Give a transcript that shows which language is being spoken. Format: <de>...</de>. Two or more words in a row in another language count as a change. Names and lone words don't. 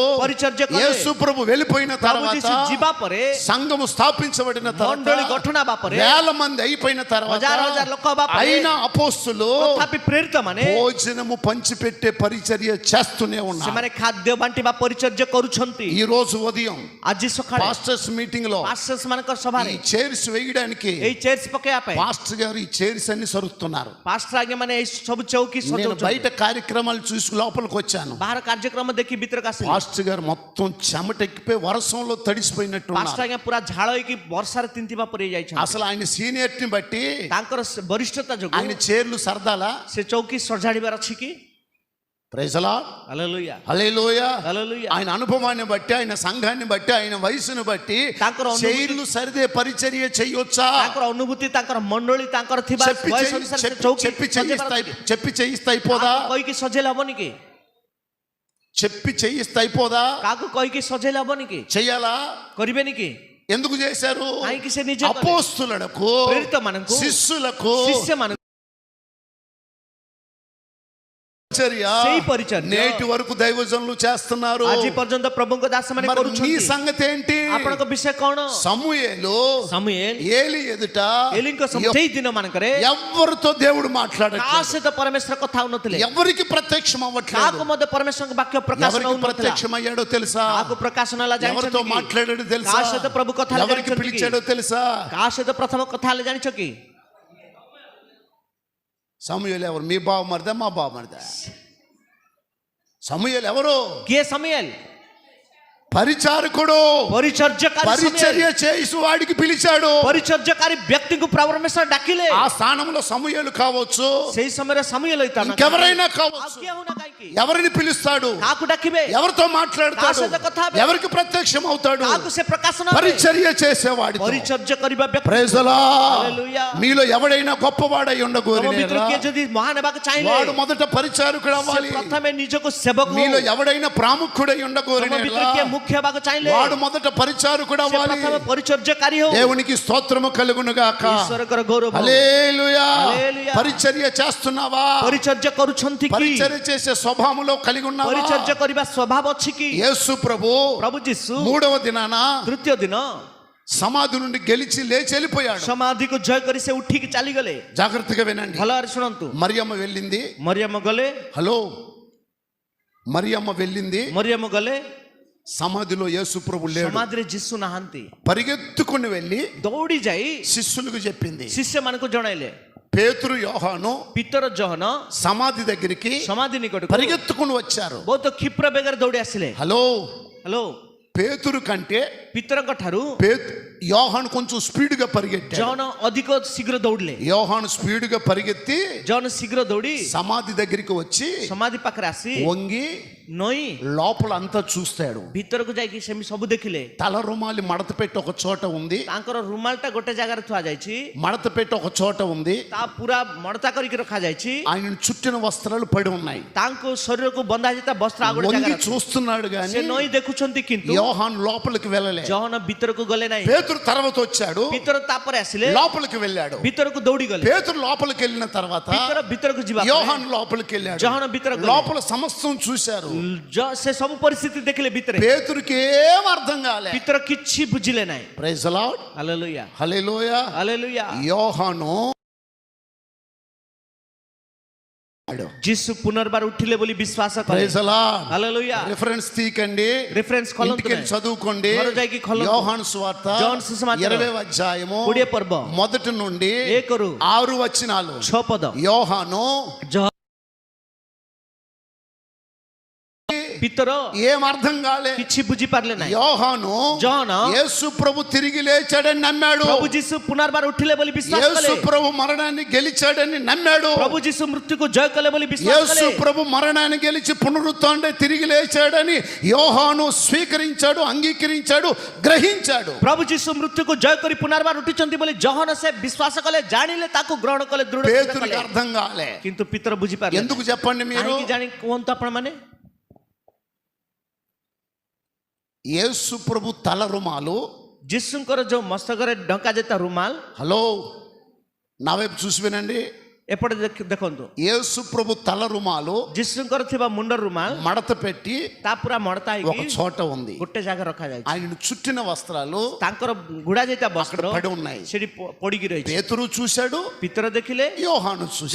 <or>ପରିଚର୍ଯ୍ୟା କଲେ।</or> <te>యేసు ప్రభు వెళ్ళిపోయిన</te> <or>ପ୍ରଭୁ</or> <te>తర్వాత</te> <or>ଯୀଶୁ ଯିବା ପରେ,</or> <te>సంఘము స్థాపించబడిన</te> <or>ମଣ୍ଡଳୀ</or> <te>తర్వాత</te> <or>ଗଠନ ହେବା ପରେ,</or> <te>వేల మంది అయిపోయిన తర్వాత</te> <or>ହଜାର ହଜାର ଲୋକ ହେବା ପରେ,</or> <te>అయినా అపోస్తులు</te> <or>ତଥାପି ପ୍ରେରିତ ମାନେ</or> <te>భోజనము పంచిపెట్టే పరిచర్య చేస్తూనే ఉన్నారు.</te> <or>ସେମାନେ ଖାଦ୍ୟ ବାଣ୍ଟିବା ପରିଚର୍ଯ୍ୟା କରୁଛନ୍ତି।</or> <te>ఈ రోజు ఉదయం</te> <or>ଆଜି ସକାଳେ</or> <en>Pastors meeting</en> <te>లో</te> <or>ପାଷ୍ଟର୍ସ ମାନଙ୍କ ସଭାରେ</or> <te>ఈ చైర్స్ వేయడానికి</te> <or>ଏଇ ଚେୟାର୍ସ ପକେଇବା ପାଇଁ</or> <te>పాస్టర్ గారు ఈ చైర్స్ అన్ని సరుస్తున్నారు.</te> <or>ପାଷ୍ଟର ଆଜ୍ଞା ମାନେ ଏଇ ସବୁ ଚୌକି</or> <te>నేను</te> <or>ସଜାଉଛନ୍ତି।</or> <te>బయట కార్యక్రమాలు చూసి లోపలికి వచ్చాను.</te> <or>ବାହାର କାର୍ଯ୍ୟକ୍ରମ ଦେଖି ଭିତରକୁ ଆସିଲେ</or> <te>పాస్టర్ గారు మొత్తం చెమటెక్కిపోయి వర్షంలో తడిసిపోయినట్టు</te> <or>ପାଷ୍ଟର ଆଜ୍ଞା ପୁରା ଝାଳ ହେଇକି ବର୍ଷାରେ ତିନ୍ତିବା ପରି ଯାଇଛନ୍ତି।</or> <te>అసలు ఆయన సీనియర్ని బట్టి</te> <or>ତାଙ୍କର ବରିଷ୍ଠତା ଯୋଗୁଁ</or> <te>ఆయన చైర్లు సరదాలా.</te> <or>ସେ ଚୌକି ସଜାଡ଼ିବାର ଅଛି କି?</or> <en>Praise the Lord.</en> <or>ହାଲେଲୁୟା,</or> <te>హల్లెలూయా.</te> <or>ହାଲେଲୁୟା।</or> <te>ఆయన అనుభవాన్ని బట్టి, ఆయన సంఘాన్ని బట్టి, ఆయన వయసును బట్టి</te> <or>ତାଙ୍କର ଅନୁଭୂତି,</or> <te>చైర్లు సరిదే పరిచర్య చేయొచ్చా?</te> <or>ତାଙ୍କର ଅନୁଭୂତି, ତାଙ୍କର ମଣ୍ଡଳୀ, ତାଙ୍କର ଥିବା</or> <te>చెప్పి</te> <or>ବୟସ</or> <te>చేయి-</te> <or>ଅନୁସାରେ</or> <te>చెప్పి-</te> <or>ଚୌକି</or> <te>చెప్పి</te> <or>ସଜେଇବାର</or> <te>చేయిస్తా</te> <or>ଅଛି କି?</or> <te>చెప్పి చేయిస్తా అయిపోదా?</te> <or>କାହାକୁ କହିକି ସଜେଇଲେ ହବନି କି?</or> <te>చెప్పి చేయిస్తా అయిపోదా?</te> <or>କାହାକୁ କହିକି ସଜେଇଲେ ହବନି କି?</or> <te>చెయ్యాలా?</te> <or>କରିବେନି କି?</or> <te>ఎందుకు చేశారు?</te> <or>କାହିଁକି ସେ ନିଜେ କଲେ?</or> <te>అపోస్తులకు,</te> <or>ప్రేరిత ମାନଙ୍କୁ,</or> <te>శిష్యులకు</te> <or>ଶିଷ୍ୟମାନଙ୍କୁ</or> <te>పరిచర్య</te> <or>ସେଇ ପରିଚର୍ଯ୍ୟା</or> <te>నేటి వరకు దైవజనులు చేస్తున్నారు.</te> <or>ଆଜି ପର୍ଯ୍ୟନ୍ତ ପ୍ରଭୁଙ୍କ ଦାସମାନେ</or> <te>మరి నీ</te> <or>କରୁଛନ୍ତି।</or> <te>సంగతి ఏంటి?</te> <or>ଆପଣଙ୍କ ବିଷୟ କଣ?</or> <te>సమూయేలు</te> <or>ସମୁଏଲ</or> <te>ఏలి ఎదుట</te> <or>ଏଲିଙ୍କ ସେଇ ଦିନ ମାନଙ୍କରେ</or> <te>ఎవరితో దేవుడు</te> <or>କାହା</or> <te>మాట్లాడట్లేదు,</te> <or>ସହିତ ପରମେଶ୍ୱର କଥା ହଉନଥିଲେ।</or> <te>ఎవరికి ప్రత్యక్షం అవ్వట్లేదు.</te> <or>କାହାକୁ ମଧ୍ୟ పరమేଶ୍ୱରଙ୍କ ବାକ୍ୟ ପ୍ରକାଶ</or> <te>ఎవరికి</te> <or>ହଉନଥିଲା।</or> <te>ప్రత్యక్షం అయ్యాడో తెలుసా?</te> <or>କାହାକୁ ପ୍ରକାଶନ ହେଲା</or> <te>ఎవరితో</te> <or>ଜାଣିଛନ୍ତି କି?</or> <te>మాట్లాడాడో తెలుసా?</te> <or>କାହା ସହିତ ପ୍ରଭୁ କଥା ହେଲେ</or> <te>ఎవరికి</te> <or>ଜାଣିଛନ୍ତି କି?</or> <te>పిలిచాడో తెలుసా?</te> <or>କାହା ସହିତ ପ୍ରଥମ କଥା ହେଲେ ଜାଣିଛ କି?</or> <te>సమూయేలు ఎవరు? మీ బావమరిదా, మా బావమరిదా? సమూయేలు ఎవరు?</te> <or>କିଏ ସମୁଏଲ?</or> <te>పరిచారకుడు.</te> <or>ପରିଚର୍ଯ୍ୟକାରୀ</or> <te>పరిచర్య</te> <or>ସମୁଏଲ।</or> <te>చేసి వాడికి పిలిచాడు.</te> <or>ପରିଚର୍ଯ୍ୟକାରୀ ବ୍ୟକ୍ତିଙ୍କୁ ପରମେଶ୍ୱର ଡାକିଲେ।</or> <te>ఆ స్థానంలో సమూయేలు కావచ్చు,</te> <or>ସେଇ ସମୟରେ ସମୁଏଲ ହେଇଥାନ୍ତା।</or> <te>ఇంకెవరైనా</te> <or>ଆଉ</or> <te>కావచ్చు.</te> <or>କିଏ ହଉନା କାହିଁକି?</or> <te>ఎవరిని పిలుస్తాడు?</te> <or>କାହାକୁ ଡାକିବେ?</or> <te>ఎవరితో మాట్లాడతాడు?</te> <or>କା ସଦ କଥା ହେବେ.</or> <te>ఎవరికి ప్రత్యక్షం అవుతాడు?</te> <or>କାହାକୁ ସେ ପ୍ରକାଶନ ହେବେ?</or> <te>పరిచర్య చేసేవాడి.</te> <or>ପରିଚର୍ଯ୍ୟା କରିବା ବ୍ୟକ୍ତି।</or> <en>Praise the Lord.</en> <te>హల్లెలూయా। మీలో ఎవడైనా గొప్పవాడై</te> <or>ତମ</or> <te>ఉండగోరినేరా,</te> <or>ଭିତରୁ କିଏ ଯଦି ମହାନ ହେବାକୁ ଚାହିଁଲେ,</or> <te>వాడు మొదట పరిచారకుడు</te> <or>ସେ</or> <te>అవ్వాలి.</te> <or>ପ୍ରଥମେ ନିଜକୁ ସେବକ ହଉ।</or> <te>మీలో ఎవడైనా ప్రాముఖ్యుడై</te> <or>ତମ</or> <te>ఉండగోరినేరా,</te> <or>ଭିତରୁ କିଏ ముఖ్ୟ ହେବାକୁ ଚାହିଁଲେ,</or> <te>వాడు మొదట పరిచారకుడు</te> <or>ସେ</or> <te>అవ్వాలి.</te> <or>ପ୍ରଥମେ ପରିଚର୍ଯ୍ୟାକାରୀ ହଉ।</or> <te>దేవునికి స్తోత్రము కలుగును గాక.</te> <or>ଈଶ୍ୱରଙ୍କର ଗୌରବ ହଉ।</or> <te>హల్లెలూయా. హల్లెలూయా. పరిచర్య చేస్తున్నావా?</te> <or>ପରିଚର୍ଯ୍ୟା କରୁଛନ୍ତି କି?</or> <te>పరిచర్య చేసే స్వభావంలో కలిగి ఉన్నావా?</te> <or>ପରିଚର୍ଯ୍ୟା କରିବା ସ୍ୱଭାବ ଅଛି କି?</or> <te>యేసు ప్రభు</te> <or>ପ୍ରଭୁ ଯୀଶୁ</or> <te>3వ దినాన</te> <or>ତୃତୀୟ ଦିନ</or> <te>సమాధి నుండి గెలిచి లేచి వెళ్ళిపోయాడు.</te> <or>ସମାଧିକୁ ଜୟ କରି ସେ ଉଠିକି ଚାଲିଗଲେ।</or> <te>జాగ్రత్తగా వినండి.</te> <or>ଭଲ ଭାବରେ ଶୁଣନ୍ତୁ।</or> <te>మరియమ్మ వెళ్ళింది.</te> <or>ମରିୟମ ଗଲେ,</or> <te>హలో, మరియమ్మ వెళ్ళింది.</te> <or>ମରିୟମ ଗଲେ,</or> <te>సమాధిలో యేసు ప్రభు లేడు.</te> <or>ସମାଧିରେ ଯୀଶୁ ନାହାନ୍ତି।</or> <te>పరిగెత్తుకుని వెళ్ళి</te> <or>ଦୌଡ଼ି ଯାଇ</or> <te>శిష్యులకు చెప్పింది.</te> <or>ଶିଷ୍ୟମାନଙ୍କୁ ଜଣାଇଲେ।</or> <te>పేతురు, యోహాను</te> <or>ପିତର ଜହନ</or> <te>సమాధి దగ్గరికి</te> <or>ସମାଧି ନିକଟକୁ</or> <te>పరిగెత్తుకుని వచ్చారు.</te> <or>ବହୁତ କ୍ଷିପ୍ର ବେଗରେ ଦୌଡ଼ି ଆସିଲେ।</or> <te>హలో,</te> <or>ହ୍ୟାଲୋ,</or> <te>పేతురు కంటే</te> <or>ପିତରଙ୍କ ଠାରୁ</or> <te>యోహాను కొంచెం స్పీడ్ గా పరిగెట్టాడు.</te> <or>ଜହନ ଅଧିକ ଶୀଘ୍ର ଦୌଡ଼ିଲେ।</or> <te>యోహాను స్పీడ్ గా పరిగెత్తి</te> <or>ଜହନ ଶୀଘ୍ର ଦୌଡ଼ି</or> <te>సమాధి దగ్గరికి వచ్చి</te> <or>ସମାଧି ପାଖରେ ଆସି</or> <te>వంగి</te> <or>ନଈ</or> <te>లోపల అంతా చూస్తాడు.</te> <or>ଭିତରକୁ ଯାଇକି ସେମିତି ସବୁ ଦେଖିଲେ.</or> <te>తల రుమాలి మడత పెట్టి ఒక చోట ఉంది,</te> <or>ତାଙ୍କର ରୁମାଲଟା ଗୋଟେ ଜାଗାରେ ଥୁଆ ଯାଇଛି,</or> <te>మడత పెట్టి ఒక చోట ఉంది,</te> <or>ତା ପୁରା ମଡତା କରିକି ରଖାଯାଇଛି.</or> <te>ఆయన చుట్టిన వస్త్రాలు పడి ఉన్నాయి.</te> <or>ତାଙ୍କ ଶରୀରକୁ ବନ୍ଧା ଯାଇଥିବା ବସ୍ତ୍ର ଆଉ ଗୋଟେ</or> <te>వంగి</te> <or>ଜାଗାରେ ଅଛି.</or> <te>చూస్తున్నాడు</te> <or>ସେ</or> <te>గాని</te> <or>ନଈ ଦେଖୁଛନ୍ତି କିନ୍ତୁ</or> <te>యోహాను లోపలికి వెళ్ళలే.</te> <or>ଜହନ ଭିତରକୁ ଗଲେ ନାହିଁ.</or> <te>పేతురు తర్వాత వచ్చాడు,</te> <or>ଭିତର ତାପରେ ଆସିଲେ,</or> <te>లోపలికి వెళ్ళాడు.</te> <or>ଭିତରକୁ ଦୌଡ଼ି ଗଲେ.</or> <te>పేతురు లోపలికి వెళ్ళిన తర్వాత</te> <or>ଭିତରକୁ ଯିବା</or> <te>యోహాను లోపలికి వెళ్ళాడు.</te> <or>ଜହନ ଭିତରକୁ ଗଲେ.</or> <te>లోపల సమస్తం చూశారు.</te> <or>ସେ ସବୁ ପରିସ୍ଥିତି ଦେଖିଲେ ଭିତରେ.</or> <te>పేతురుకి ఏం అర్థం కాలే.</te> <or>ଭିତର କିଛି ବୁଝିଲେ ନାହିଁ.</or> <en>Praise the Lord,</en> <or>ହାଲେଲୁୟା</or> <te>హల్లెలూయా.</te> <or>ହାଲେଲୁୟା.</or> <te>యోహాను</te> <or>ଯୀଶୁ ପୁନର୍ବାର ଉଠିଲେ ବୋଲି ବିଶ୍ୱାସ କଲେ.</or> <en>Praise the Lord,</en> <or>ହାଲେଲୁୟା.</or> <te>రిఫరెన్స్ తీకండి,</te> <or>ରେଫରେନ୍ସ ଖୋଲନ୍ତୁ</or> <te>ఇంటికి</te> <or>ନାହିଁ.</or> <te>చదువుకోండి.</te> <or>ଘର ଯାଇକି ଖୋଲନ୍ତୁ.</or> <te>యోహాను సువార్త</te> <or>ଜହନ ସୁସମାଚାର</or> <te>20వ అధ్యాయము</te> <or>20 ପର୍ବ</or> <te>మొదటి నుండి</te> <or>1ରୁ</or> <te>6 వచనాలు.</te> <or>6 ପଦ.</or> <te>యోహాను</te> <or>ଭିତର</or> <te>ఏం అర్థం కాలే.</te> <or>କିଛି ବୁଝି ପାରିଲେ ନାହିଁ.</or> <te>యోహాను</te> <or>ଜହନ</or> <te>యేసు ప్రభు తిరిగి లేచాడని నమ్మాడు.</te> <or>ପ୍ରଭୁ ଯୀଶୁ ପୁନର୍ବାର ଉଠିଲେ ବୋଲି ବିଶ୍ୱାସ କଲେ.</or> <te>యేసు ప్రభు మరణాన్ని గెలిచాడని నమ్మాడు.</te> <or>ପ୍ରଭୁ ଯୀଶୁ ମୃତ୍ୟୁକୁ ଜୟ କଲେ ବୋଲି ବିଶ୍ୱାସ</or> <te>యేసు</te> <or>କଲେ.</or> <te>ప్రభు మరణాన్ని గెలిచి పునరుత్థానుడై తిరిగి లేచాడని యోహాను స్వీకరించాడు, అంగీకరించాడు, గ్రహించాడు.</te> <or>ପ୍ରଭୁ ଯୀଶୁ ମୃତ୍ୟୁକୁ ଜୟ କରି ପୁନର୍ବାର ଉଠିଛନ୍ତି ବୋଲି ଜହନ ସେ ବିଶ୍ୱାସ କଲେ, ଜାଣିଲେ, ତାକୁ ଗ୍ରହଣ କଲେ, ଦୃଢ ନିଶ୍ଚୟ</or> <te>పేతురుకి</te> <or>କଲେ.</or> <te>అర్థం కాలే.</te> <or>କିନ୍ତୁ ପିତର ବୁଝି ପାରିଲେ</or> <te>ఎందుకు చెప్పండి మీరు?</te> <or>କାହିଁକି ଜାଣି କୁହନ୍ତୁ ଆପଣ ମାନେ.</or> <te>యేసు ప్రభు తల రుమాలు,</te> <or>ଯୀଶୁଙ୍କର ଯୋଉ ମସ୍ତକରେ ଢଙ୍କା ଯାଇଥିବା ରୁମାଲ,</or> <te>హలో నా వైపు చూసి వినండి.</te> <or>ଏପଟେ ଦେଖନ୍ତୁ,</or> <te>యేసు ప్రభు తల రుమాలు</te> <or>ଯୀଶୁଙ୍କର ଥିବା ମୁଣ୍ଡ ରୁମାଲ</or> <te>మడత పెట్టి</te> <or>ତା ପୁରା ମଡତା</or> <te>ఒక</te> <or>ହେଇକି</or> <te>చోట ఉంది.</te> <or>ଗୋଟେ ଜାଗା ରଖାଯାଇଛି.</or> <te>ఆయనను చుట్టిన వస్త్రాలు</te> <or>ତାଙ୍କର ଗୁଡା ଯାଇଥିବା</or> <te>అక్కడ</te> <or>ବସ୍ତ୍ର</or> <te>పడి ఉన్నాయి.</te> <or>ସେଠି ପଡିକି ରହିଛି.</or> <te>పేతురు చూశాడు,</te> <or>ପିତର ଦେଖିଲେ,</or> <te>యోహాను చూశాడు.</te>